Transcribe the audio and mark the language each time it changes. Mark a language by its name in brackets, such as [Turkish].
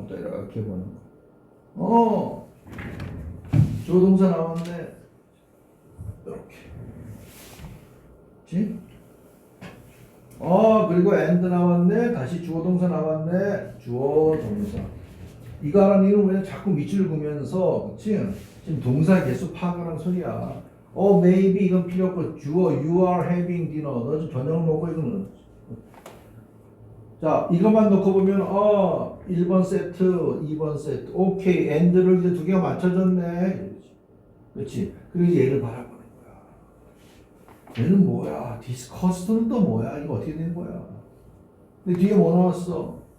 [Korean] 또 이렇게 보는 거. 조동사 나왔네. 이렇게. 그렇지? 그리고 and 나왔네. 다시 주어 동사 나왔네. 주어 동사. 이거 하라는 이유는 왜 자꾸 밑줄 그면서, 그치? 지금 동사 개수 파악하라는 소리야. [English] maybe [Korean] 이건 필요 없고, 주어 [English] you are having dinner. [Korean] 너 지금 저녁 먹고 이거는. 자, 이것만 놓고 보면, 1번 세트, 2번 세트. 오케이, and를 이제 두 개가 맞춰졌네. 그렇지? 그리고 얘를 바라보는 거야. 얘는 뭐야? discussed는 또 뭐야? 이거 어떻게 된 거야? 근데 뒤에 뭐 나왔어?